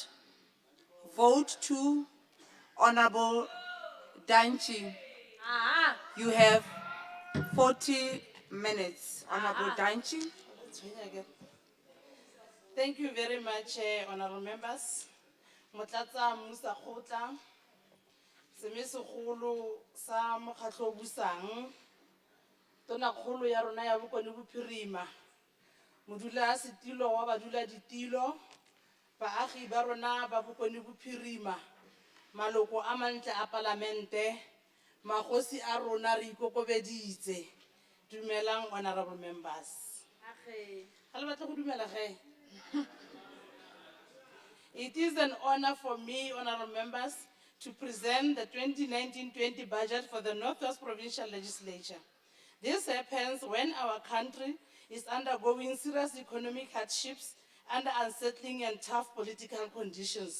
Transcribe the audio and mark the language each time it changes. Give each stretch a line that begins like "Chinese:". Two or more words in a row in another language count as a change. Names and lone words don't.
English: Vote 2, Honorable Danchi. You have 40 minutes, Honorable Danchi. Thank you very much, honorable members.
Tswana: Motlatsa Musa Khotla, Semesogolo sa mokgatlo o busang, Tonakgolo ya rona ya Bokone Bophirima, modula setilo wa badula ditilo, baagi ba rona ba Bokone Bophirima, maloko a mantle a palamente, magosi a rona re ikokobeditse.
English: Dumelang, honorable members.
Tswana: Ha le batla go dumela ge?
English: It is an honor for me, honorable members, to present the 2019-20 budget for the Northwest Provincial Legislature. This happens when our country is undergoing serious economic hardships under unsettling and tough political conditions.